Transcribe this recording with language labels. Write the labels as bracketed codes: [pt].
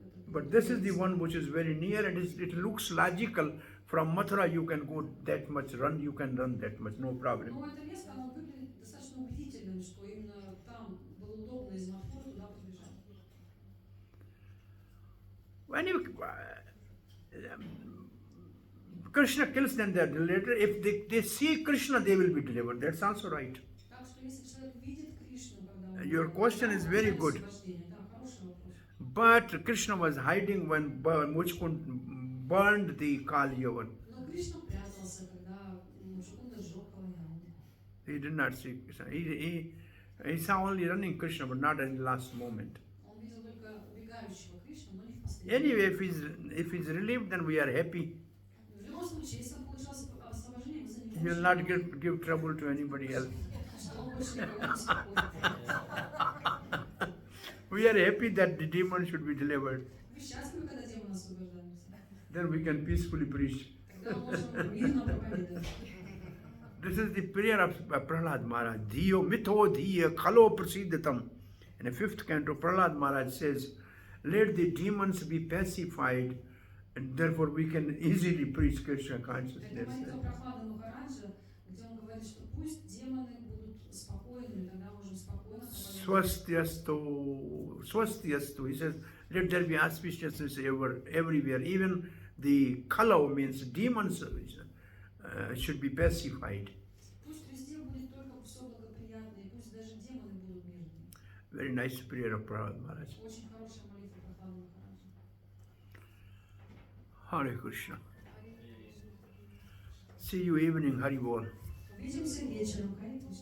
[en] But this is the one which is very near, and it looks logical. From Mathura, you can go that much, you can run that much, no problem. [ru] Но это место, оно выглядит достаточно убедительным, что именно там было удобно из Мадхуры туда подбежать. [en] When you Krishna kills them, they're delivered. If they see Krishna, they will be delivered. That's also right. [ru] Так что если человек видит Кришну, когда он... [en] Your question is very good. [ru] Да, хороший вопрос. [en] But Krishna was hiding when Muchkund burned the Kali Yavan. [ru] Но Кришна прятался, когда Мучкунда сжег Калаяву. [en] He did not see Krishna. He saw only running Krishna, but not in the last moment. [ru] Он видел только убегающего Кришну, но не в последний. [en] Anyway, if he's relieved, then we are happy. [ru] В любом случае, если он получился освобождение, мы за него [en] He will not give trouble to anybody else. [ru] что он больше никого не беспокоит. [en] We are happy that the demon should be delivered. [ru] Вы счастливы, когда демоны освобождаются? [en] Then we can peacefully preach. [ru] Тогда мы можем мирно проповедовать. [en] This is the prayer of Prahlad Maharaj. [sa] Dhiyo mitho dhiya khalo prasiddhatam. [en] In the 5th canto, Prahlad Maharaj says, let the demons be pacified, and therefore we can easily preach Krishna [ru] Это [en] consciousness. [ru] молитва Прохлады Махараджа, где он говорит, что пусть демоны будут спокойными, тогда можем спокойно проповедовать. [en] Swastyastu. He says, let there be auspiciousness everywhere. Even the kalo means demons should be pacified. [ru] Пусть везде будет только все благоприятно, и пусть даже демоны будут мирными. [en] Very nice prayer of Prahlad Maharaj. [ru] Очень хорошая молитва Прохлады Махараджа. [en] Hare Krishna. See you evening, Hari Bol. [ru] Увидимся вечером. Харе Кришна.